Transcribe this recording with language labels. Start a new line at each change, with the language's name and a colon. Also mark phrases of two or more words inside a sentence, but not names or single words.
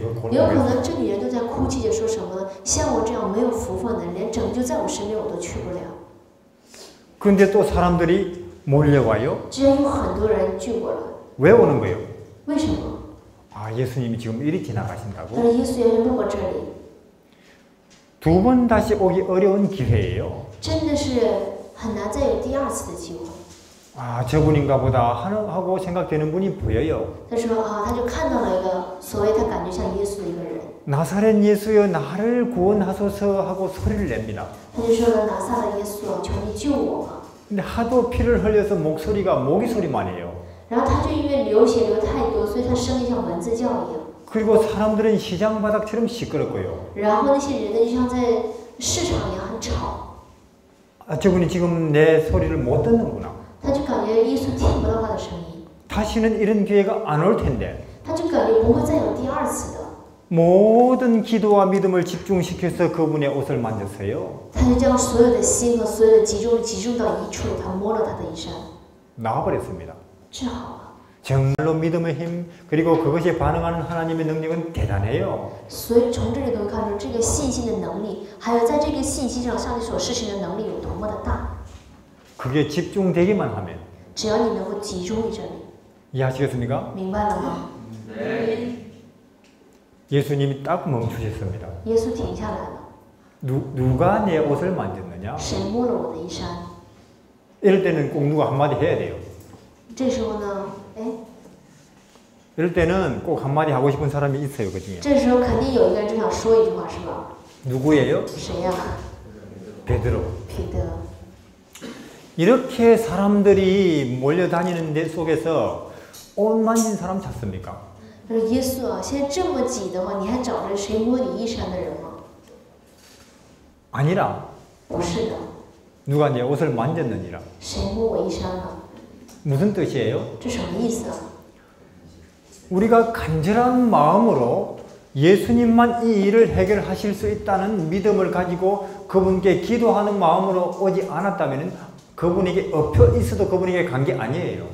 Korean: 그
Chinese: 有可
Korean: 골목에서.
Chinese: 能这女人都在哭泣着说什么呢？像我这样没有福分的人，连拯救在我身边我都去不了。
Korean: 근데 또 사람들이 몰려와요.
Chinese: 居然有很多人聚过来，
Korean: 왜 오는 거예요?
Chinese: 为什么？
Korean: 아, 아, 예수님이 지금 이리 지나가신다고?
Chinese: 但是耶稣要路过这里，
Korean: 두 번 다시 오기 어려운 기회예요.
Chinese: 真的是很难再有第二次的机会。
Korean: 아, 저분인가 보다 하고 생각되는 분이 보여요.
Chinese: 他说啊，他就看到了一个所谓他感觉像耶稣的一个人，
Korean: 나사렛 예수여 나를 구원하소서 하고 소리를 냅니다.
Chinese: 他就说了拿撒勒耶稣啊，求你救我吧。
Korean: 근데 하도 피를 흘려서 목소리가 모기 소리만 해요.
Chinese: 然后他就因为流血流太多，所以他声音像蚊子叫一样。
Korean: 그리고 사람들은 시장 바닥처럼 시끄럽고요.
Chinese: 然后那些人呢，就像在市场一样很吵，
Korean: 아, 저분이 지금 내 소리를 못 듣는구나.
Chinese: 他就感觉耶稣听不到他的声音，
Korean: 다시는 이런 기회가 안 올 텐데
Chinese: 他就感觉不会再有第二次的。
Korean: 모든 기도와 믿음을 집중시켜서 그분의 옷을 만졌어요.
Chinese: 他就将所有的心和所有的集中到一处，他摸了他的衣衫，
Korean: 나와버렸습니다.
Chinese: 治好了。
Korean: 정말로 믿음의 힘 그리고 그것이 반응하는 하나님의 능력은 대단해요.
Chinese: 所以从这里可以看出，这个信心的能力，还有在这个信息上上帝所施行的能力有多么的大。
Korean: 그게 집중되기만 하면
Chinese: 只要你能够集中于这里，
Korean: 이해하시겠습니까?
Chinese: 明白了吗？
Korean: 예수님이 딱 멈추셨습니다.
Chinese: 耶稣停下来了，
Korean: 누가 내 옷을 만졌느냐?
Chinese: 谁摸了我的衣衫？
Korean: 이럴 때는 꼭 누가 한마디 해야 돼요.
Chinese: 这时候呢，哎，
Korean: 이럴 때는 꼭 한마디 하고 싶은 사람이 있어요. 그 중에.
Chinese: 这时候肯定有一个人就想说一句话，是吧？
Korean: 누구예요?
Chinese: 谁呀、
Korean: 베드로.
Chinese: 彼得。
Korean: 이렇게 사람들이 몰려다니는 데 속에서 옷 만진 사람 찾습니까?
Chinese: 他说：“耶稣啊，现在这么挤的话，你还找着谁摸你衣衫的人吗？
Korean: 아니라
Chinese: 不是的，
Korean: 누가 내 옷을 만졌느니라.
Chinese: 谁摸我衣衫了？
Korean: 무슨 뜻이에요?
Chinese: 这什么意思啊？
Korean: 우리가 간절한 마음으로 예수님만 이 일을 해결하실 수 있다는 믿음을 가지고 그분께 기도하는 마음으로 오지 않았다면 그분에게 엎혀 있어도 그분에게 간 게 아니에요.